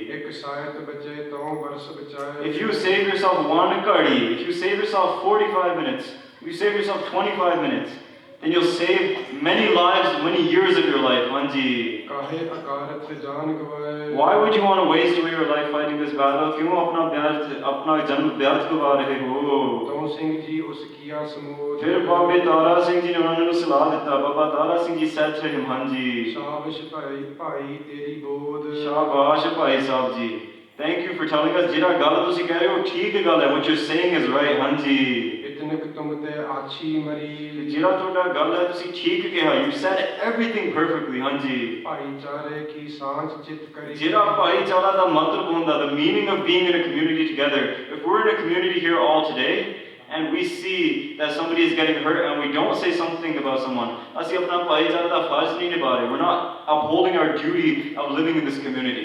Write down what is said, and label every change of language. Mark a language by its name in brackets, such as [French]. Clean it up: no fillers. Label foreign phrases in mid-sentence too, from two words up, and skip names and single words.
[English] If you save yourself one kadi, if you save yourself 45 minutes, if you save yourself 25 minutes, then you'll save many lives, many years of your life, Hanji. Why would you want to waste away your life fighting this battle? [Hindi] क्यों अपना जन्म व्यर्थ गँवा रहे हो? [Punjabi] ਫਿਰ ਬਾਬਾ ਤਾਰਾ ਸਿੰਘ ਜੀ ਨੇ ਉਨ੍ਹੋਨੇ ਨੂੰ ਸਲਾਹ ਦਿੱਤਾ. [English] Baba Tara Singh Ji said to him, [Punjabi] ਹਾਂਜੀ, ਸ਼ਾਬਾਸ਼ ਭਾਈ ਸਾਹਬ ਜੀ. [English] Thank you for telling us [Punjabi] ਜਿਹੜੀ ਗੱਲ ਤੁਸੀਂ ਕਹਿ ਰਹੇ ਹੋ ਠੀਕ ਗੱਲ ਹੈ. [English] What you're saying is right, Hanji. You said everything perfectly, Hanji. The meaning of being in a community together. If we're in a community here all today and we see that somebody is getting hurt and we don't say something about someone, we're not upholding our duty of living in this community.